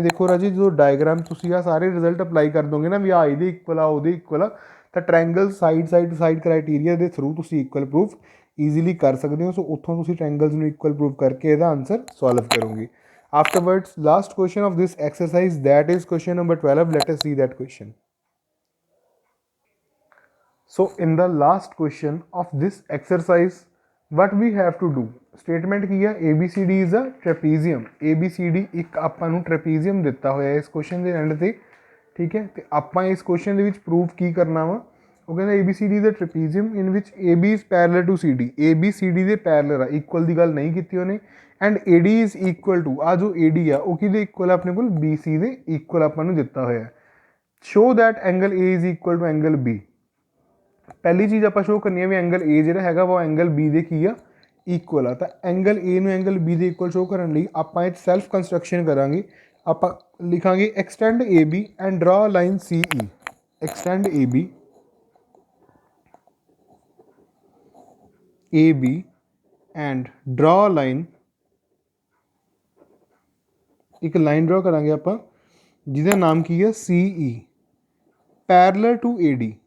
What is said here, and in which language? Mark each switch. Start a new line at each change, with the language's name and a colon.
Punjabi: ਦੇਖੋ ਰਾਜੇ ਜਦੋਂ ਡਾਇਗਰਾਮ ਤੁਸੀਂ ਆ ਸਾਰੇ ਰਿਜ਼ਲਟ ਅਪਲਾਈ ਕਰ ਦੋਗੇ ਨਾ ਵੀ ਆ ਇਹਦੇ ਇਕੁਅਲ ਆ ਉਹਦੇ ਇਕੁਅਲ ਆ, ਤਾਂ ਟਰਾਇੰਗਲ ਸਾਈਡ ਕਰਾਈਟੀਰੀਆ ਦੇ ਥਰੂ ਤੁਸੀਂ ਇਕੁਅਲ ਪ੍ਰੂਫ ਈਜ਼ੀਲੀ ਕਰ ਸਕਦੇ ਹੋ। ਸੋ ਉੱਥੋਂ ਤੁਸੀਂ ਟਰਾਇੰਗਲਸ ਨੂੰ ਇਕੁਅਲ ਪ੍ਰੂਵ ਕਰਕੇ ਇਹਦਾ ਆਂਸਰ ਸੋਲਵ ਕਰੋਗੇ।
English: Afterwards last question of this exercise that is question number 12। Let us see that question. So in the last question of this exercise what we have to do, statement
Punjabi: ਕੀ ਹੈ,
English: ABCD is a trapezium।
Punjabi: ABCD ਇੱਕ ਆਪਾਂ ਨੂੰ trapezium ਦਿੱਤਾ ਹੋਇਆ ਇਸ question ਦੇ and ਤੇ, ਠੀਕ ਹੈ। ਅਤੇ ਆਪਾਂ ਇਸ ਕੁਐਸਚਨ ਦੇ ਵਿੱਚ ਪ੍ਰੂਫ ਕੀ ਕਰਨਾ ਵਾ, ਉਹ ਕਹਿੰਦਾ
English: ABCD is a trapezium in which AB is parallel to CD।
Punjabi: ABCD ਦੇ ਪੈਰਲਰ ਆ, ਇਕੁਅਲ ਦੀ ਗੱਲ ਨਹੀਂ ਕੀਤੀ ਉਹਨੇ। And
English: AD is equal to,
Punjabi: ਆ ਜੋ AD ਆ ਉਹ ਕਿਹਦੇ ਇਕੁਅਲ ਆਪਣੇ ਕੋਲ, BC ਦੇ ਇਕੁਅਲ ਆਪਾਂ ਨੂੰ ਦਿੱਤਾ ਹੋਇਆ।
English: Show that angle A is equal to angle B।
Punjabi: ਪਹਿਲੀ ਚੀਜ਼ ਆਪਾਂ ਸ਼ੋਅ ਕਰਨੀ ਹੈ ਵੀ ਐਂਗਲ A ਜਿਹੜਾ ਹੈਗਾ ਵਾ ਐਂਗਲ B ਦੇ ਕੀ ਆ, ਇਕੁਅਲ ਆ। ਤਾਂ ਐਂਗਲ A ਨੂੰ ਐਂਗਲ B ਦੇ ਇਕੁਅਲ ਸ਼ੋਅ ਕਰਨ ਲਈ ਆਪਾਂ ਇਹ ਸੈਲਫ ਕੰਸਟਰਕਸ਼ਨ ਕਰਾਂਗੇ। ਆਪਾਂ ਲਿਖਾਂਗੇ
English: Extend A B and draw line C E. Extend A B and draw line,
Punjabi: ਇੱਕ ਲਾਈਨ ਡਰਾ ਕਰਾਂਗੇ ਆਪਾਂ ਜਿਹਦਾ ਨਾਮ ਕੀ ਹੈ ਸੀ ਈ,
English: Parallel to A D.